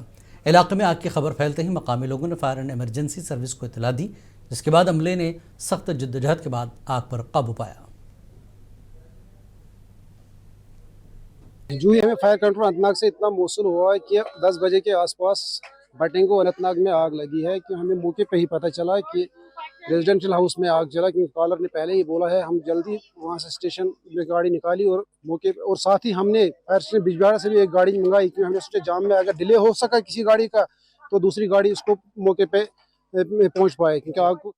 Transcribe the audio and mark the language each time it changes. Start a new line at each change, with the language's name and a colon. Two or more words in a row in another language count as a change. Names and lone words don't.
Urdu: علاقے میں آگ کی خبر پھیلتے ہی مقامی لوگوں نے فائر اینڈ ایمرجنسی سروس کو اطلاع دی، جس کے بعد عملے نے سخت جدوجہد کے بعد آگ پر قابو پایا۔ جو ہی ہمیں
English: fire control
Urdu: اننت ناگ سے اتنا موصول ہوا ہے کہ 10 بجے کے آس پاس بٹنگو اننت ناگ میں آگ لگی ہے، کہ ہمیں موقع پہ ہی پتہ چلا کہ
English: residential house
Urdu: میں آگ چلا، کیونکہ کالر نے پہلے ہی بولا ہے۔ ہم جلدی وہاں سے اسٹیشن میں گاڑی نکالی اور موقع پہ، اور ساتھ ہی ہم نے
English: fire station
Urdu: بجبیاڑا سے بھی ایک گاڑی منگائی، کیونکہ ہمیں سوچے جام میں اگر ڈیلے ہو سکا کسی گاڑی کا تو دوسری گاڑی اس کو موقع پہ پہنچ پائے، کیونکہ آگ کو۔